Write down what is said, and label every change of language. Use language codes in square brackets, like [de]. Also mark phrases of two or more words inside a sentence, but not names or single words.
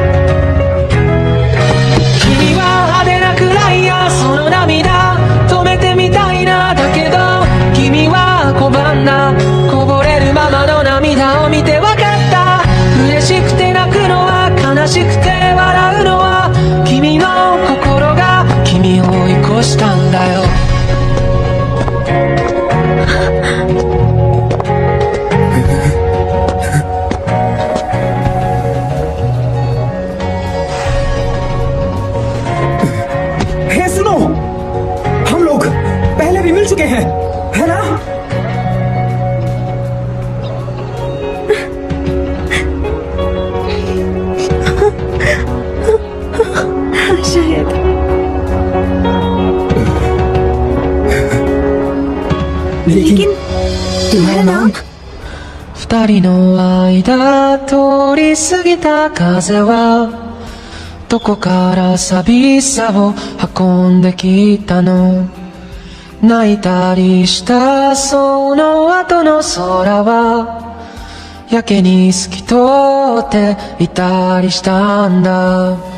[ja] 君は派手なクライヤー、その涙止めてみたいな。だけど君は拒んだ、こぼれるままの涙を見て分かった。嬉しくて泣くのは、悲しくて笑うのは、君の心が君を追い越したんだよ。 [hi] हे सुनो, हम लोग पहले भी मिल चुके हैं, है ना? शायद। लेकिन तुम्हारा नाम? [ja] 二人の間通り過ぎた風はどこから寂しさを運んできたの。泣いたりしたその後の空はやけに透き通っていたりしたんだ。